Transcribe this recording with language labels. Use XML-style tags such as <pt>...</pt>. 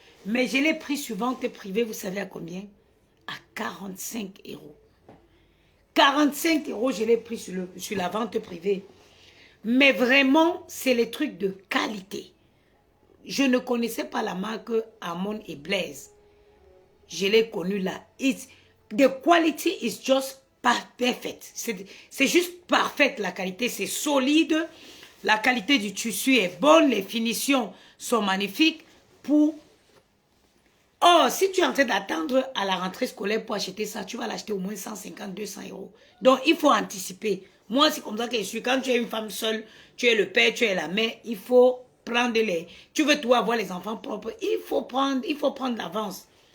<fr>Mais je l'ai pris sur vente privée, vous savez à combien? À 45 €. 45 €, je l'ai pris sur la vente privée. Mais vraiment, c'est les trucs de qualité. Je ne connaissais pas la marque Amon et Blaise. Je l'ai connue là.</fr> <en>The quality is just perfect.</en> <fr>C'est juste parfaite la qualité. C'est solide. La qualité du tissu est bonne. Les finitions sont magnifiques. Oh, si tu es en train d'attendre à la rentrée scolaire pour acheter ça, tu vas l'acheter au moins 150, 200 €. Donc, il faut anticiper. Moi, c'est comme ça que je suis. Quand tu es une femme seule, tu es le père, tu es la mère, il faut prendre tu veux tout avoir les enfants propres, il faut prendre l'avance.</fr>